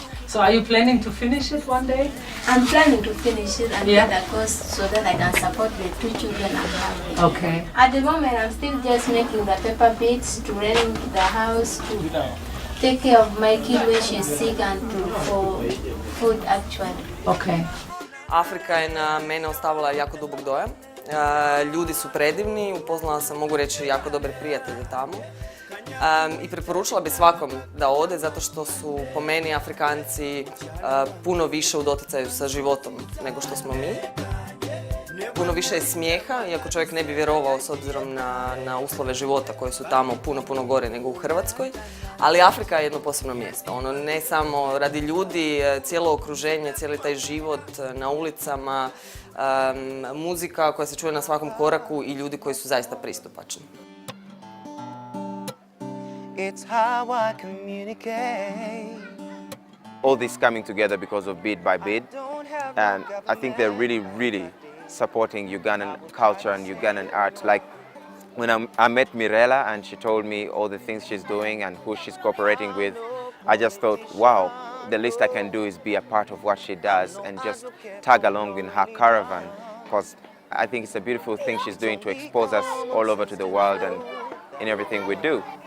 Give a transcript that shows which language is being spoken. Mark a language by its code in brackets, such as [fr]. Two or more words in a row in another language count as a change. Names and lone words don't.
[en] So are you planning to finish it one day? I'm planning to finish it and get a course so that I can support the 2 children I'm having. Okay. At the moment, I'm still just making the paper beads to rent the house, to take care of my kid when she's sick and for food actually. Okay. [hr] Afrika je na mene ostavila jako dubok dojam. Ljudi su predivni, upoznala sam, mogu reći, jako dobre prijatelje tamo. I preporučila bi svakom da ode zato što su po meni Afrikanci puno više u doticaju sa životom nego što smo mi. Puno više je smijeha, iako čovjek ne bi vjerovao s obzirom na uslove života koji su tamo puno gore nego u Hrvatskoj. Ali Afrika je jedno posebno mjesto. Ono, ne samo radi ljudi, cijelo okruženje, cijeli taj život na ulicama, muzika koja se čuje na svakom koraku i ljudi koji su zaista pristupačni. [en] It's how I communicate. All this coming together because of Beat by Beat, and I think they're really supporting Ugandan culture and Ugandan art. Like when I met Mirella and she told me all the things she's doing and who she's cooperating with, I just thought, wow, the least I can do is be a part of what she does and just tag along in her caravan, because I think it's a beautiful thing she's doing to expose us all over to the world and in everything we do.